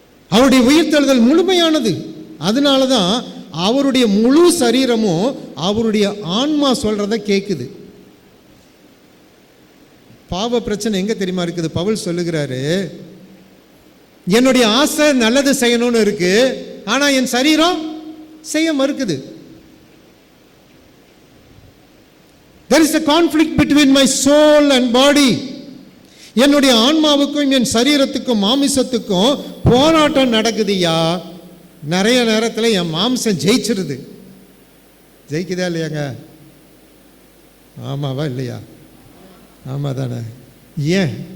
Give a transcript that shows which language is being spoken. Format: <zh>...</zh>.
<ta>அவருடைய உயிர்த்தெழுதல் முழுமையானது. அதனால தான் அவருடைய முழு சரீரமும் அவருடைய ஆன்மா சொல்றதை கேட்குது. பாவ பிரச்சனை எங்க தெரியுமா இருக்குது? பவுல் சொல்லுகிறாரு, என்னுடைய ஆசை நல்லது செய்யணும்னு இருக்கு, ஆனா என் சரீரம் செய்ய மறுக்குது.</ta> <en>There is a conflict between my soul and body.</en> <ta>என்னுடைய ஆன்மாவுக்கும் என் சரீரத்துக்கும் மாமிசத்துக்கும் போராட்டம் நடக்குதுயா. நிறைய நேரத்தில் என் மாம்சம் ஜெயிச்சிருது. ஜெயிக்குதா இல்லையாங்க? ஆமாவா இல்லையா? ஆமா தானே. ஏன்?</ta>